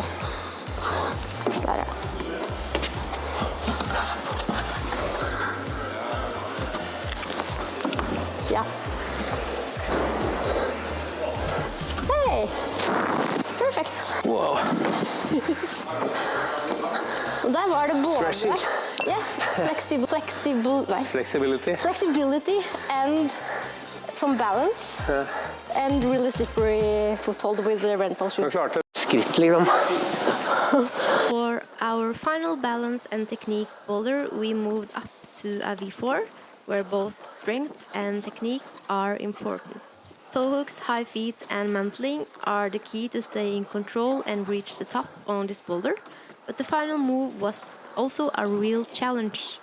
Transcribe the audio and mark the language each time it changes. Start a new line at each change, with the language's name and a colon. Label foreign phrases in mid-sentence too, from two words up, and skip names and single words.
Norwegian: Der, ja. Ja.
English: Hey! Perfect. Wow.
Norwegian: Og der var det både... Stretching. Ja,
English: Flexibility. flexibility and some balance. And really slippery foothold with the rental shoes.
Norwegian: Skritt liksom.
English: For our final balance and technique boulder, we moved up to a V4, where both strength and technique are important. Toe hooks, high feet and mantling are the key to stay in control and reach the top on this boulder. But the final move was also a real challenge.